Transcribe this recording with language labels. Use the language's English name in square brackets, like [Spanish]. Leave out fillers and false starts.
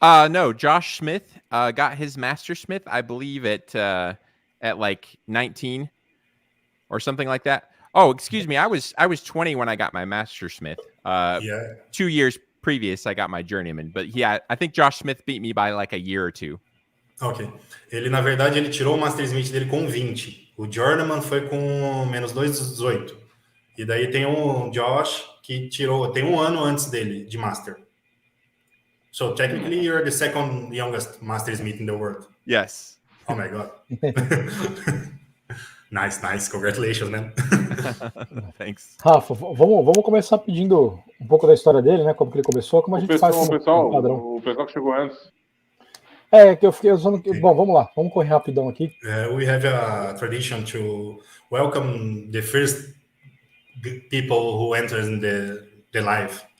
[English] No, Josh Smith got his Mastersmith, I believe, at like 19 or something like that. Oh, excuse me. I was 20 when I got my Mastersmith. 2 years previous, I got my Journeyman. But yeah, I think Josh Smith beat me by like a year or two. Ok. [Portuguese] Na verdade, ele tirou o Mastersmith dele com 20. O Journeyman foi com menos 2, 18. E daí tem o Josh que tem um ano antes dele de Master. [English] So technically, you're the second youngest Mastersmith in the world. Yes. Oh my God. Nice. Congratulations, man. Thanks. [Portuguese] Rafa, vamos começar pedindo um pouco da história dele, né? Como que ele começou, como a gente faz o pessoal que chegou antes. Que eu fiquei usando... Okay. Bom, vamos lá. Vamos correr rapidão aqui. [English] We have a tradition to welcome the first people who enters in the live.